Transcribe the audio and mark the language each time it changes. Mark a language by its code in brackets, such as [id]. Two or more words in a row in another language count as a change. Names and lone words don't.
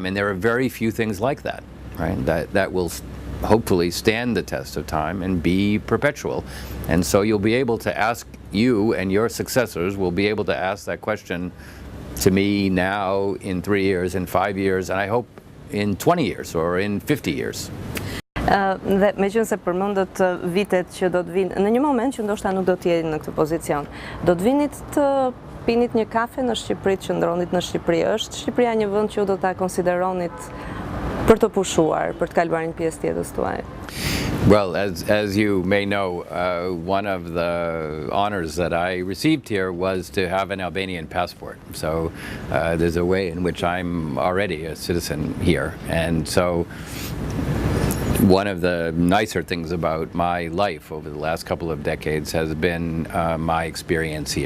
[en] And there are very few things like that, right? That will hopefully stand the test of time and be perpetual. And so you'll be able to ask, you and your successors will be able to ask that question to me now, in 3 years, in 5 years, and I hope in 20 years or in 50 years. [sq] Dhe me qënë se përmëndët vitet që do të vinë, në një moment që ndoshta nuk do të jeni në këtë pozicion, do të vinit të pinit një kafe në Shqipëri, të qëndronit në Shqipëri, është Shqipëria një vend që do ta konsideronit për të pushuar, për të kaluar një pjesë tjetër tuaj? [en] Well, as you may know, one of the honors that I received here was to have an Albanian passport. So there's a way in which I'm already a citizen here. And so one of the nicer things about my life over the last couple of decades has been my experience here.